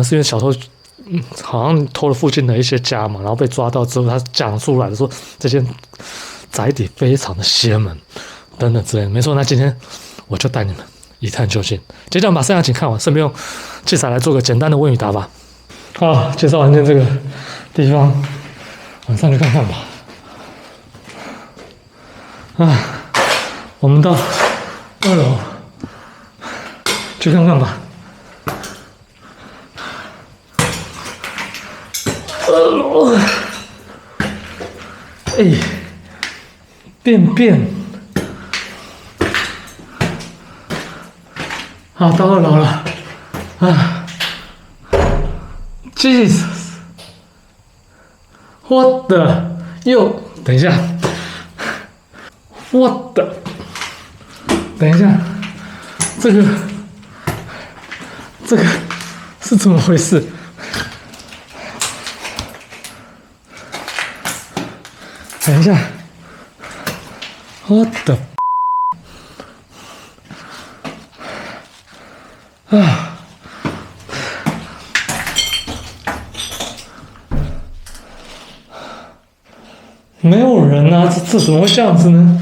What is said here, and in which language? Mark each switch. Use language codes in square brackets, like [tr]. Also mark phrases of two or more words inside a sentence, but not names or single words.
[zh] 是因為小偷好像偷了附近的一些家嘛，然後被抓到之後，他講出來的說這間宅邸非常的邪門等等之類的。沒錯，那今天我就帶你們一探究竟。接着把剩下請看完，順便用器材來做個簡單的問與答吧。好，介紹完這個地方，晚上去看看吧。我們到2樓去看看吧。2樓，便。好，到2楼了。 [en] Jesus，What the？ [zh] 等一下。 [en] What the？ [zh] 等一下，這個是怎麼回事？等一下 ， [en] What the？ [zh] 沒有人啊，這怎麼會這樣子呢？